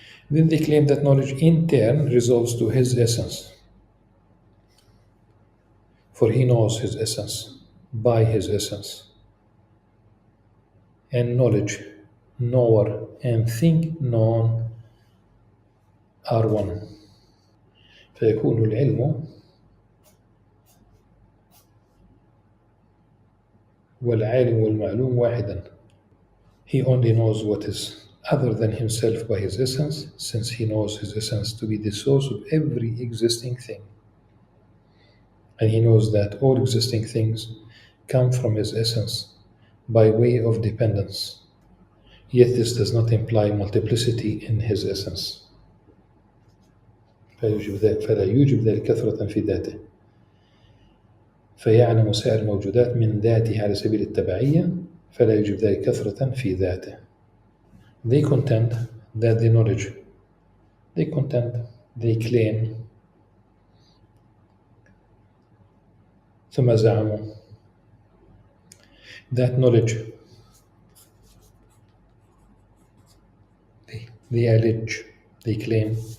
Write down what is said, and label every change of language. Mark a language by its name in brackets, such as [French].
[English] Then they claim that knowledge in turn resolves to his essence, for he knows his essence by his essence. And knowledge, knower, and thing known are one. [Arabic] فيكون العلم والعالم والمعلوم واحدا. [English] He only knows what is other than himself by his essence, since he knows his essence to be the source of every existing thing. And he knows that all existing things come from his essence by way of dependence. Yet this does not imply multiplicity in his essence. [Arabic] فلا يوجب ذلك كثرة في ذاته. فيعلم سائر الموجودات من ذاته على سبيل التبعية فلا يوجب ذلك كثرة في ذاته. [English] They contend that the knowledge, they claim, [Arabic] ثم زعموا [English] that knowledge, they allege, they claim